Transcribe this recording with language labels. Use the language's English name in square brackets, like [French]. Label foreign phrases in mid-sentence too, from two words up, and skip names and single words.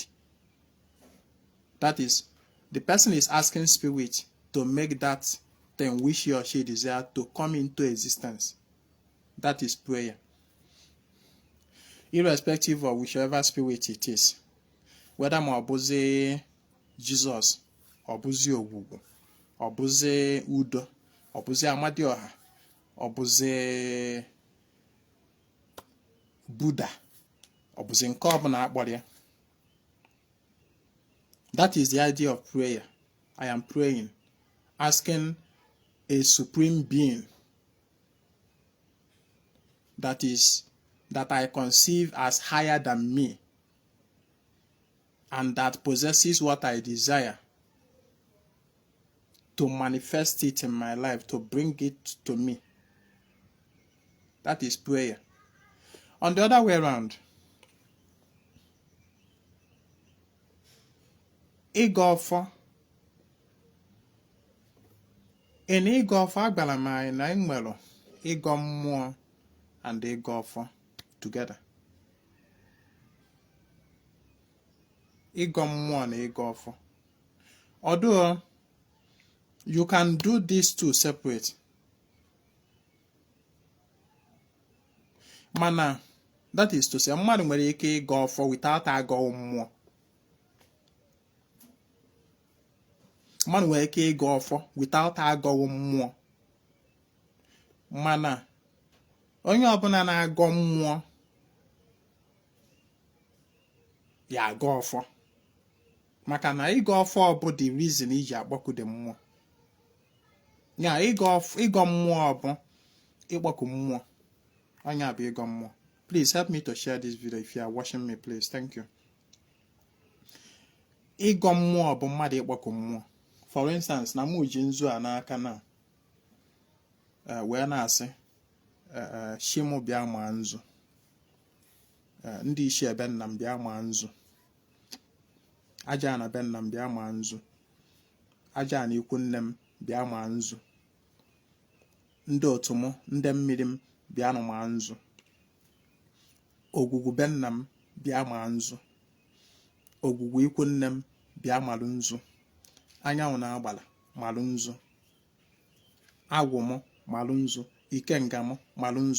[English] That is, the person is asking spirit to make that thing which he or she desires to come into existence. That is prayer. Irrespective of whichever spirit it is, whether [Igbo] ma ọ bụzi Jesus, ọ bụzi Ogwugwu, ọ bụzi Udo, ọ bụzi Amadioha, ọ bụzi Buddha, ọ bụzi nke ọbụla akpọrọ ya. [English] That is the idea of prayer. I am praying, asking a supreme being that I conceive as higher than me and that possesses what I desire to manifest it in my life, to bring it to me. That is prayer. On the other way around, [Igbo] ịga ọfọ ịga ọfọ agbara m anyị na enwere ịgọ mmụọ and ịga ọfọ together. Ịgọ mmụọ na ịga ọfọ, [English] although you can do these two separate, mana that is to say [Igbo] mmadụ nwere ike ịga ọfọ [English] without [Igbo] agọọ mmụọ. Mmadụ nwere ike ịga ọfọ without agọọ mmụọ, mana onye ọbụla na-agọ mmụọ ya aga ọfọ, maka na ịga ọfọ bụ [English] the reason [Igbo] iji akpọkude mmụọ. Ya ịgọ mmụọ bụ ịkpọku mmụọ, onye bụ ịgọ mmụọ. [English] Please help me to share this video if you are watching me, please. Thank you. [Igbo] Ịgọ mmụọ bụ mmadụ ịkpọku mmụọ. [English] For instance, [Igbo] na mụ ji nzu a n'aka na wee na-asị Shimu bịa maa nzu, ndị isi ebe nna m bịa maa nzu, aja na be nna m bịa maa nzu, aja na ikwu nne m bịa maa nzu, ndị otu m ndị mmiri m bịa nụ maa nzu, ogwugwu be nna m bịa maa nzu, ogwugwu ikwu nne m bịa malụ nzu, anyanwụ na-agbala malụ nzu, agwụ m malụ nzu, ikenga m malụ nzu.